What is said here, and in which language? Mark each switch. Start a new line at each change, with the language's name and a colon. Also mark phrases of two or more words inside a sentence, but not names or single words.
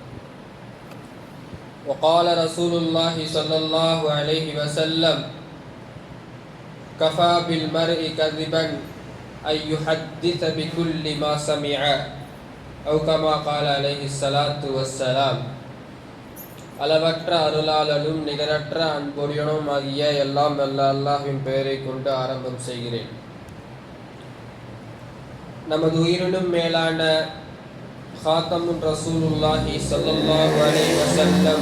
Arabic: وقال رسول الله صلى الله عليه وسلم: كفى بالمرء كذبا أن يحدث بكل ما سمع، أو كما قال عليه الصلاة والسلام.
Tamil: அளவற்ற அருளாளனும் நிகரற்ற அன்புடையனும் ஆகிய எல்லாம் வல்ல அல்லாஹ்வின் பெயரை கொண்டு ஆரம்பம் செய்கிறேன். நமது உயிரினும் மேலான
Arabic: خاتم رسول الله صلى الله عليه وسلم